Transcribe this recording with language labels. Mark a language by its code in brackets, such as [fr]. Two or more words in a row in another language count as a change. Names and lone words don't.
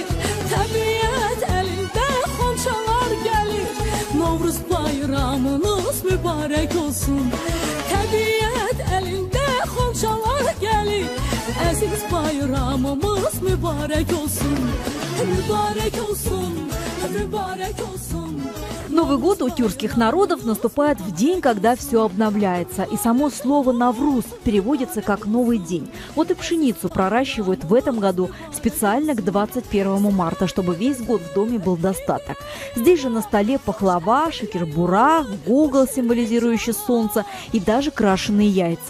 [az] Tabiat elinde xonçalar gelir, Novruz bayramınız mübarek olsun. Tabiat elinde xonçalar gelir, aziz bayramımız mübarek olsun. Mübarek olsun, mübarek olsun. [ru] Новый год у тюркских народов наступает в день, когда все обновляется. И само слово «навруз» переводится как «новый день». Вот и пшеницу проращивают в этом году специально к 21 марта, чтобы весь год в доме был достаток. Здесь же на столе пахлава, шекер-бурах, гугл, символизирующий солнце, и даже крашеные яйца.